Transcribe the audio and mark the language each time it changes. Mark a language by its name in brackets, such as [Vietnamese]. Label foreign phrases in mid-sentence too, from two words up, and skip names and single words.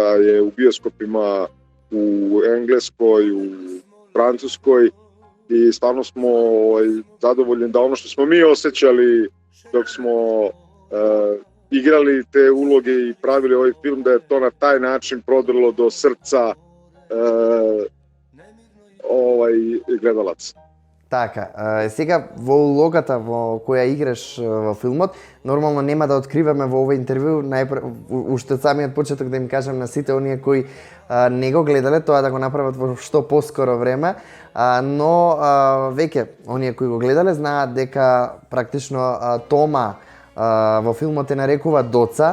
[Serbian] je u bioskopima u Engleskoj, u Francuskoj i stvarno smo zadovoljni da ono što smo mi osjećali dok smo igrali te uloge i pravili ovaj film, da je to na taj način prodrlo do srca gledalaca. [Macedonian] Така, сега во улогата во која играш во филмот, нормално нема да откриваме во овој интервју уште самиот почеток да им кажам на сите оние кои не го гледале тоа да го направат во што поскоро време, но веќе оние кои го гледале знаат дека практично Тома во филмот те нарекува Доца.